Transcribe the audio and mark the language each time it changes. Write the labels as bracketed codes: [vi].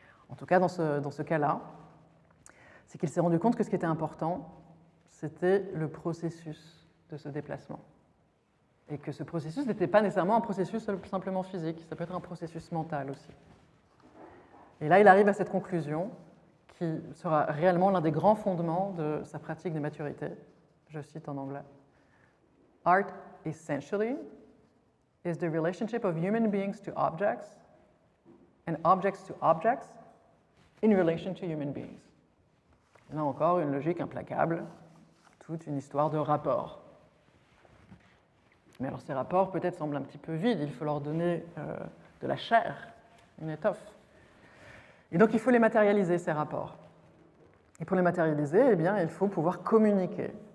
[fr] En tout cas, dans ce cas-là, c'est qu'il s'est rendu compte que ce qui était important, c'était le processus de ce déplacement. Et que ce processus n'était pas nécessairement un processus simplement physique, ça peut être un processus mental aussi. Et là, il arrive à cette conclusion qui sera réellement l'un des grands fondements de sa pratique des maturités. Je cite en anglais. [en] Art essentially is the relationship of human beings to objects and objects to objects in relation to human beings. [fr] Là encore, une logique implacable, toute une histoire de rapports. Mais alors ces rapports peut-être semblent un petit peu vides, il faut leur donner de la chair, une étoffe. Et donc il faut les matérialiser, ces rapports. Et pour les matérialiser, eh bien, il faut pouvoir communiquer.